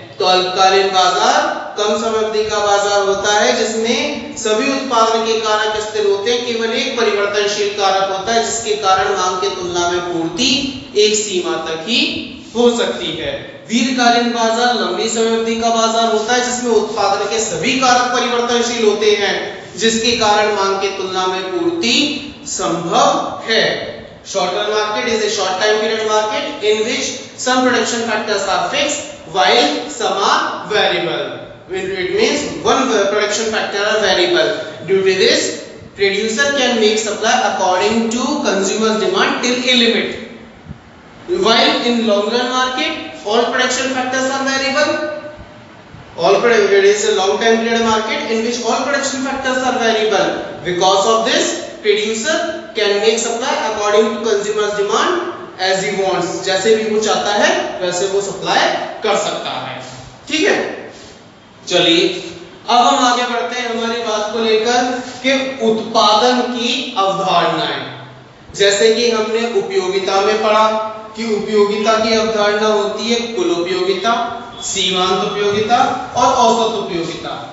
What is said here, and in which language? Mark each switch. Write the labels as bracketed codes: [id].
[hi] तो अल्पकालीन बाजार कम समय अवधि का बाजार होता है जिसमें सभी उत्पादन के कारक स्थिर होते हैं, केवल एक परिवर्तनशील कारक होता है जिसके कारण मांग की तुलना में पूर्ति एक सीमा तक ही हो सकती है। दीर्घकालीन बाजार लंबी समय अवधि का बाजार होता है जिसमें उत्पादन के सभी कारक परिवर्तनशील होते हैं, जिसके कारण मांग की तुलना में पूर्ति संभव है। [en] Short term market is a short time period market in which some production factors are fixed while some are variable. It means one production factor are variable. Due to this, producer can make supply according to consumer's demand till a limit. While in long run market, all production factors are variable. It is a long time period market in which all production factors are variable. Because of this, producer can make supply according to consumers demand as he wants. [hi] जैसे भी वो चाहता है वैसे वो supply कर सकता है, ठीक है। चलिए अब हम आगे बढ़ते हैं हमारी बात को लेकर कि उत्पादन की अवधारणाएं। जैसे कि हमने उपयोगिता में पढ़ा कि उपयोगिता की अवधारणा होती है कुल उपयोगिता, सीमांत उपयोगिता और औसत उपयोगिता।